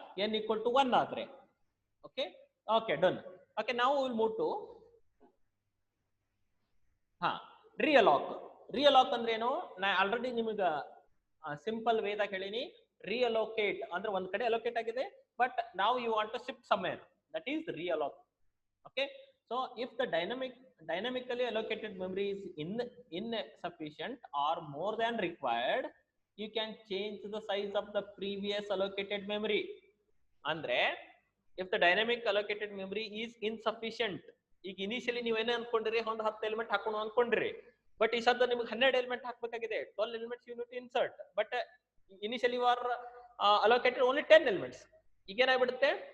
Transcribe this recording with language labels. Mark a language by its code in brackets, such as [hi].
[en] N equal to 1 ಆದ್ರೆ. Okay okay, done. Okay, ನಾವು will move to realloc. [kn] ರಿಯಲಾಕ್ ಅಂದ್ರೆ ಏನು? ನಾ ಆಲ್ರೆಡಿ ನಿಮಗ ಸಿಂಪಲ್ ವೇದಾಗ ಹೇಳಿನಿ. [en] reallocate [kn] ಅಂದ್ರೆ ಒಂದ್ ಕಡೆ ಅಲೋಕೇಟ್ ಆಗಿದೆ, [en] But ನಾವು you want to shift somewhere, that is realloc. Okay, so if the dynamically allocated memory is insufficient or more than required, you can change the size of the previous allocated memory. Andre if the dynamic allocated memory is insufficient, [kn] ಈಗ initially ನೀವೇನೇ ಅನ್ಕೊಂಡಿರಿ, ಒಂದು 10 element ಹಾಕೋಣ ಅನ್ಕೊಂಡಿರಿ, but ಈ ಸದ್ದ ನಿಮ್ಗೆ 12 element ಹಾಕ್ಬೇಕಾಗಿದೆ, [en] 12 elements you need to insert, but initially you are allocated only 10 elements. [kn] ಈಗ ಏನಾಗ್ಬಿಡುತ್ತೆ?